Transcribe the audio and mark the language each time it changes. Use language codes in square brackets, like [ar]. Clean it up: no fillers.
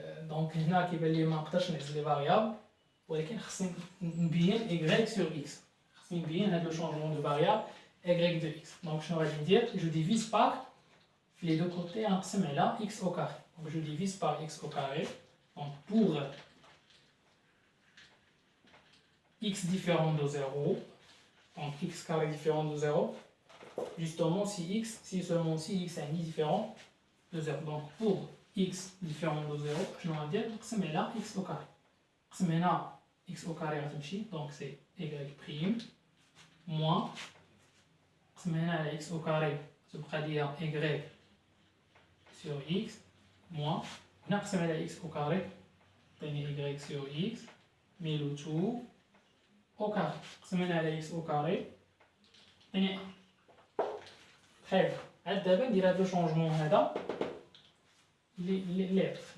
[ar] Donc, هنا كيبان لي ما نقدرش نعزل لي فاريابل ولكن خصني نبين y sur x. خصني نبين هذا لو شونجمون دو فاريابل y de x. [fr] Donc, [ar] شنو غادي ندير؟ [fr] Je divise par les deux côtés [ar] نقسم على [fr] x au carré. Donc, je divise par x au carré. Donc, pour x différent de 0, donc x carré différent de 0, justement si seulement si x est différent de 0. Donc, pour x différent de 0, je vais dire [ar] نقسم على [fr] x au carré. [ar] نقسم هنا x au carré غتمشي, [fr] donc c'est y' moins [ar] نقسم هنا على x au carré تبقى ليا y sur x moins هنا نقسم على x au carré تعطيني y sur x [fr] mais le tout au carré. [ar] نقسم هنا على x au carré تعطيني 1. [fr] Très bien. [ar] عاد دابا ندير هاد لو شونجمون هذا les lettres.